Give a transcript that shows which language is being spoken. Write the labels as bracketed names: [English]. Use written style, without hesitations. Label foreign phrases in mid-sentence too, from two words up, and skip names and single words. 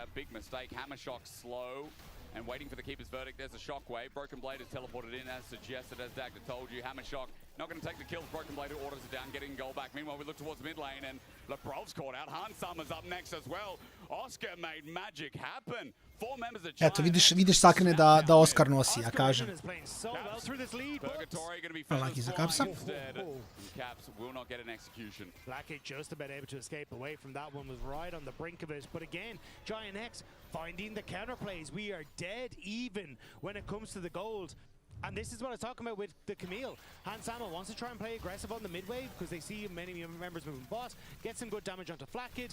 [English] Big mistake. Hammer Shock slow. And waiting for the keeper's verdict, there's a shockwave. Broken Blade is teleported in as suggested, as Dagda told you. Hammer Shock not going to take the kills. Broken Blade who orders it down, getting goal back. Meanwhile, we look towards mid lane, and Lebrov's caught out. Hansama's up next as well. Oscar made magic happen. [Serbian] Eto, vidiš sakrene da Oscar nosi, ja kažem. Laki za Capsa. [English] Blackout just about able to escape away from that one, was right on the brink of it. But again, Giant X finding the counterplays. We are dead even when it comes to the gold. And this is what I was talking about with the Camille. Hansama wants to try and play aggressive on the mid wave because they see many members moving bot, get some good damage onto Flakkid.